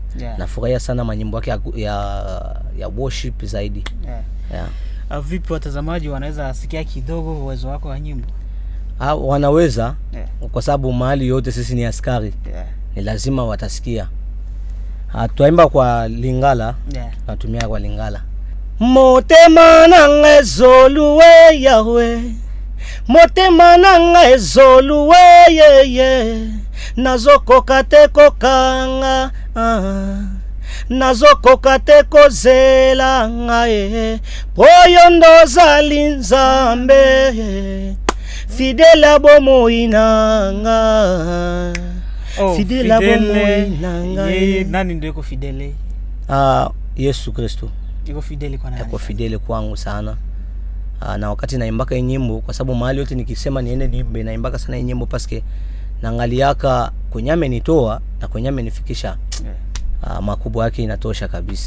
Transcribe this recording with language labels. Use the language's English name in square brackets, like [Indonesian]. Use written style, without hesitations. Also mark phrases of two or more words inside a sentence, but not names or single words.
[Swahili] Nafurahia sana manyimbo yake ya worship zaidi. Vipi watazamaji wanaweza sikia kidogo uwezo wako wa nyimbo? Wanaweza. Kwa sababu mahali yote sisi ni askari. Ni lazima watasikia. Tuimba kwa Lingala. Natumia kwa Lingala. [Lingala] Motema nanga ezoluwe Yahweh, motema nanga ezoluwe yeye, nazokoka te kokanga, nazokoka te kozela ngaye, poyo ndozali Nzambe, fidela bomoi nanga. Fidela bomoi nanga. [Swahili] Nani ndio yuko fidele? Yesu Kristo. Yuko fidele kwa nani? Yuko fidele kwangu sana. Na wakati naimbaka nyimbo, kwa sababu mahali yote nikisema niende niimbe, naimbaka sana nyimbo paske naangaliaka kwenye amenitoa na kwenye amenifikisha. Makubwa yake inatosha kabisa.